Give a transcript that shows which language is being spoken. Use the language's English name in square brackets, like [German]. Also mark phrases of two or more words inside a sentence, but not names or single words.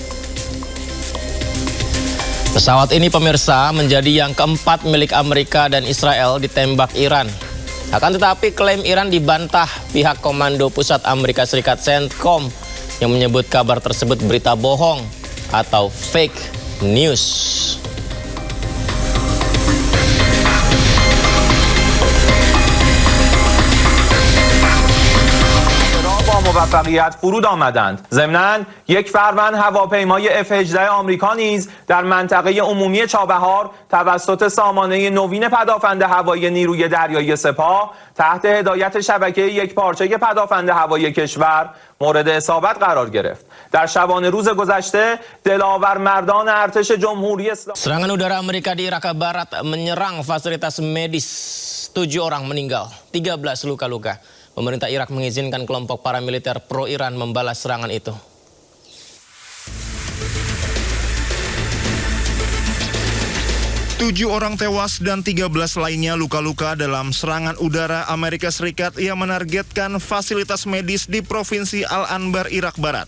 [Indonesian] Pesawat ini pemirsa menjadi yang keempat milik Amerika dan Israel ditembak Iran. Akan tetapi klaim Iran dibantah pihak Komando Pusat Amerika Serikat CENTCOM yang menyebut kabar tersebut berita bohong atau [English] fake news. [Persian] با موفقیت فرود آمدند. ضمناً یک فروند هواپیمای F-18 آمریکا نیز در منطقه عمومی چابهار توسط سامانه نوین پدافند هوایی نیروی دریایی سپاه تحت هدایت شبکه یکپارچه پدافند هوایی کشور مورد اصابت قرار گرفت. در شبانه روز گذشته دلاور مردان ارتش جمهوری اسلامی [Indonesian] Serangan udara Amerika di Raqqa Barat menyerang fasilitas medis. 7 orang meninggal, 13 luka-luka. Pemerintah Irak mengizinkan kelompok paramiliter pro-Iran membalas serangan itu. Tujuh orang tewas dan 13 lainnya luka-luka dalam serangan udara Amerika Serikat yang menargetkan fasilitas medis di Provinsi Al-Anbar, Irak Barat.